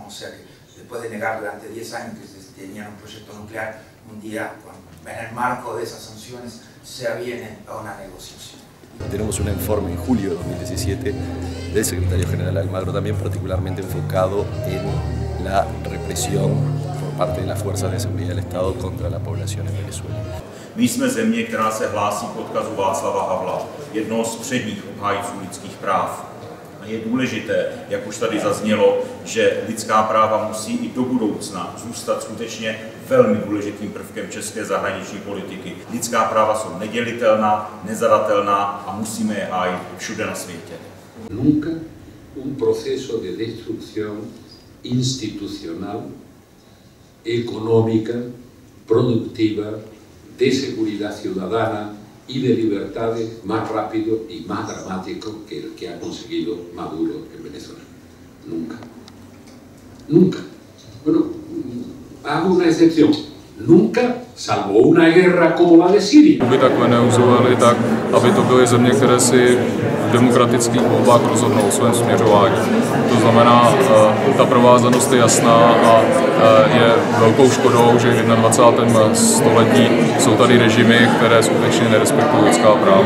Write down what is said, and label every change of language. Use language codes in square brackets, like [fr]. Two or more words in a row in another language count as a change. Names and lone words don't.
[es] O sea que después de negar durante 10 años que se tenían un proyecto nuclear, un día, en el marco de esas sanciones, se aviene a una negociación. Tenemos un informe en julio de 2017 del secretario general Almagro, también particularmente enfocado en la represión por parte de las fuerzas de seguridad del Estado contra la población en Venezuela. [cs] My jsme země, která se hlásí k odkazu Václava Havla, jednoho z předních obhájců lidských práv. A je důležité, jak už tady zaznělo, že lidská práva musí i do budoucna zůstat skutečně velmi důležitým prvkem české zahraniční politiky. Lidská práva jsou nedělitelná, nezadatelná a musíme je hájit všude na světě. [es] Nunca un proceso de destrucción institucional, económica, productiva, de seguridad ciudadana y de libertades más rápido y más dramático que el que ha conseguido Maduro en Venezuela. Nunca. Nunca. Bueno, hago una excepción. Nunca, salvo una guerra como la de Siria. [cs] By takhle neuzovaly tak, aby to byly země, které si v demokratických volbách rozhodnou o svém směřování. To znamená, ta provázanost je jasná a je velkou škodou, že v 21. století jsou tady režimy, které skutečně nerespektují lidská práva.